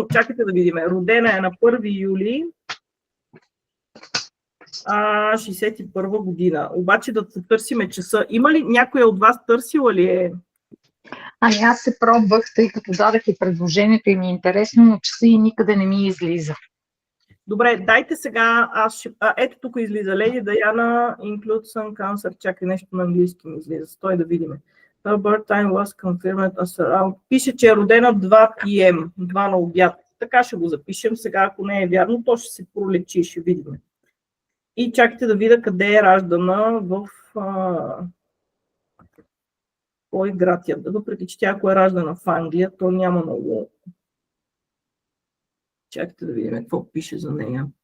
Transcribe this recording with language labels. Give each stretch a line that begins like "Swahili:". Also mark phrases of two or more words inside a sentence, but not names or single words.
Bulgarian: Чакайте да видим. Родена е на 1 юли 61 година. Обаче да потърсиме часа. Има ли някоя от вас търсила ли е? Аз се пробвах, тъй като дадах и предложението и ми е интересно, но часа и никъде не ми излиза. Добре, дайте сега, ето тук излиза Леди Даяна,
English: include some cancer,
Bulgarian: чакай нещо на английски ми излиза, стой да видим.
English: Her birth time was confirmed as around.
Bulgarian: Пише, че е родена 2 p.m., 2 на обяд. Така ще го запишем сега, ако не е вярно, то ще се пролечи, ще видим. И чакайте да видя къде е раждана в кой град я. Въпреки че тя, ако е раждана в Англия, то няма много. Чакайте да видим какво пише за нея.